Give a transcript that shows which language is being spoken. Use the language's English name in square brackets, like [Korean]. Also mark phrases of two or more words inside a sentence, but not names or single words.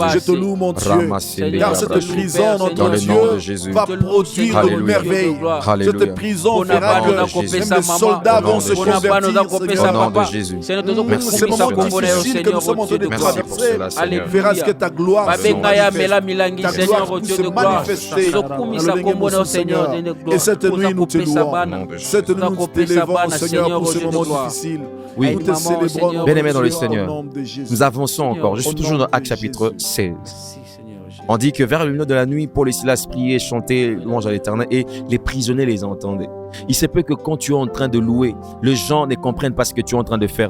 [French] Je te loue, mon Dieu. Car cette prison, Dans notre le nom de Dieu, Jésus. va produire de merveilles. Alléluia. Cette prison fera que Jésus. même les soldats vont se Au nom de convertir, Jésus. Seigneur. Au nom de Jésus. C'est mon moments [Lingala] kombo na yo, [French] difficiles que nous Seigneur, sommes en train de Dieu de Merci pour traverser, cela, Seigneur. verras que ta gloire se [Lingala] babenga ya mela [French] manifeste. [Lingala] milangi, [French] Ta Seigneur, gloire Dieu se de gloire. manifester [Lingala] Tokumisa [French] dans le [Lingala] kombo na yo, Seigneur, [French] Seigneur. Dieu de gloire. Et cette nuit, nous te [Lingala] Kopesa [French] louons. [Lingala] bana. [French] Cette nuit, nous t'élèvons, Seigneur, pour ce moment difficile. Oui. Nous te célébrons, Seigneur, Bien-aimés dans le au Seigneur, nom de Jésus. Nous avançons encore. Je suis Au toujours nom dans de Actes chapitre Jésus. 16. Merci, Seigneur Jésus. On dit que vers le milieu de la nuit, Paul et Silas priaient, chantaient louange à l'Éternel et les prisonniers les entendaient. Il se peut que quand tu es en train de louer, les gens ne comprennent pas ce que tu es en train de faire.